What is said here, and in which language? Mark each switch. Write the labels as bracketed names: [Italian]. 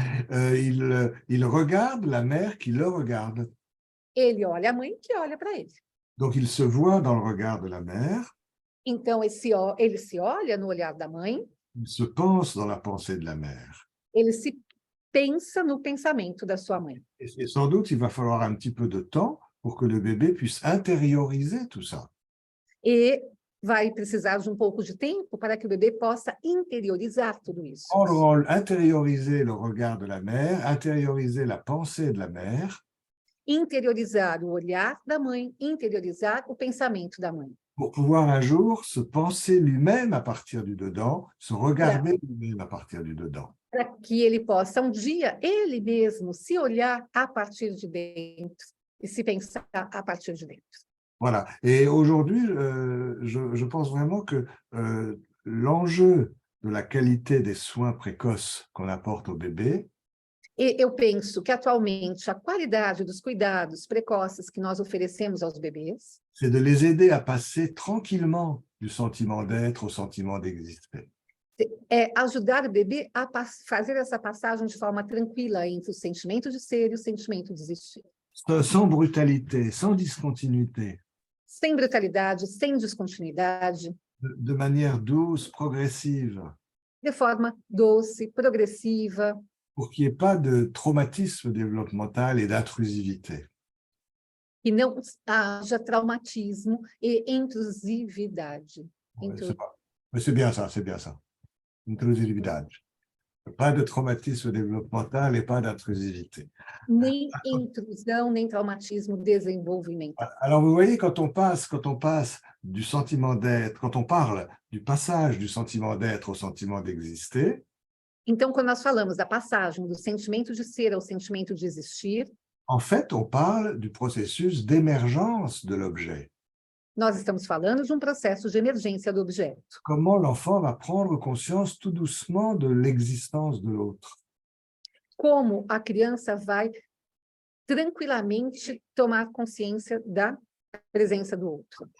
[French] Il regarde la mère qui le regarde. [Portuguese] Ele olha a mãe que olha para ele. [French] Donc, il se voit dans le regard de la mère. [Portuguese] Então, ele se olha no olhar da mãe. [French] Il se pense dans la pensée de la mère. [Portuguese] Ele se pensa no pensamento da sua mãe. [French] Et sans doute, il va falloir un petit peu de temps pour que le bébé puisse intérioriser tout ça. [Portuguese] E vai precisar de pouco de tempo para que o bebê possa interiorizar tudo isso. [French] Intérioriser le regard de la mère, intérioriser la pensée de la mère. [Portuguese] Interiorizar o olhar da mãe, interiorizar o pensamento da mãe. [French] Pour pouvoir un jour se penser lui-même à partir du dedans, se regarder lui-même à partir du dedans. [Portuguese] Para que ele possa dia, ele mesmo, se olhar a partir de dentro e se pensar a partir de dentro. [French] Voilà. Et aujourd'hui, je pense vraiment que l'enjeu de la qualité des soins précoces qu'on apporte au bébé, [Portuguese] E eu penso que, atualmente, a qualidade dos cuidados precoces que nós oferecemos aos bebês [French] c'est de les aider à passer tranquillement du sentiment d'être au sentiment d'exister. [Portuguese] é ajudar o bebê a fazer essa passagem de forma tranquila entre o sentimento de ser e o sentimento de existir. [French] Sans brutalité, sans discontinuité. [Portuguese] Sem brutalidade, sem descontinuidade. [French] De manière douce, progressive. [Portuguese] De forma doce, progressiva. [French] Pour qu'il n'y ait pas de traumatisme développemental et d'intrusivité. [Portuguese] Que não haja traumatismo e intrusividade. [French] C'est bien ça, c'est bien ça. Intrusividade. Pas de traumatisme développemental et pas d'intrusivité. [Portuguese] Nem intrusão, nem traumatismo desenvolvimental. [French] Alors, vous voyez, quand on passe du sentiment d'être, quand on parle du passage du sentiment d'être au sentiment d'exister, [Portuguese] então, quando nós falamos da passagem do sentimento de ser ao sentimento de existir, [French] En fait, on parle du processus d'émergence de l'objet. [Portuguese] Nós estamos falando de um processo de emergência do objeto. [French] Comment l'enfant va prendre conscience tout doucement de l'existence de l'autre. [Portuguese] Como a criança vai tranquilamente tomar consciência da presença do outro.